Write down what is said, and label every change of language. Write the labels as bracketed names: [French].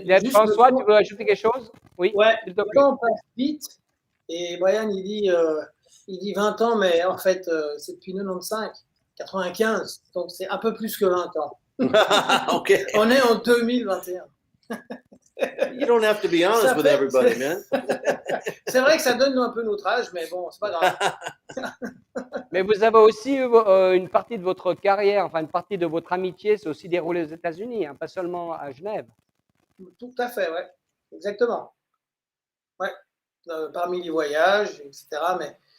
[French] François, tu veux ajouter quelque chose? Oui. Ouais, le temps passe vite. Et Brian, il dit 20 ans, mais en fait, c'est depuis 95, 95. Donc, c'est un peu plus que 20 ans. [English] Okay. [French] On est en 2021. [English] You don't have to be honest with everybody, man. [French] C'est vrai que ça donne un peu notre âge, mais bon, c'est pas grave. Mais vous avez aussi une partie de votre carrière, enfin une partie de votre amitié, c'est aussi déroulé aux États-Unis, hein, pas seulement à Genève. Tout à fait, ouais. Exactement. Ouais. Parmi les voyages, etc.